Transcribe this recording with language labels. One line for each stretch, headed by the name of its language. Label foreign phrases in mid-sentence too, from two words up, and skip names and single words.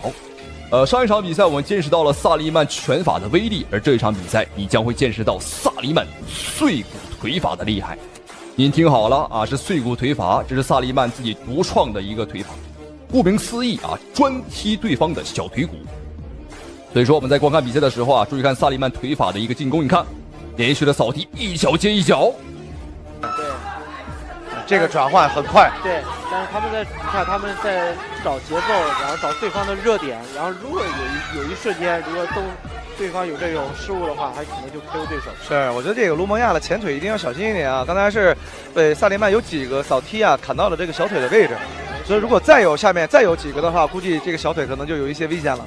Chinese: 上一场比赛我们见识到了萨利曼拳法的威力，而这一场比赛你将会见识到萨利曼碎骨腿法的厉害。您听好了啊，是碎骨腿法，这是萨利曼自己独创的一个腿法。顾名思义啊，专踢对方的小腿骨。所以说我们在观看比赛的时候啊，注意看萨利曼腿法的一个进攻，你看连續的掃踢，一腳接一腳。对，這個轉換很快。對，但是他們在找節奏，然後找對方的熱點，然後如果有一瞬間，如果對方有這種失誤的話，還可能就 KO 對手。是，我覺得這個盧蒙亞的前腿一定要小心一點啊！剛才是被薩利曼有幾個掃踢啊砍到了這個小腿的位置，所以如果下面再有幾個的話，估計這個小腿可能就有一些危險了。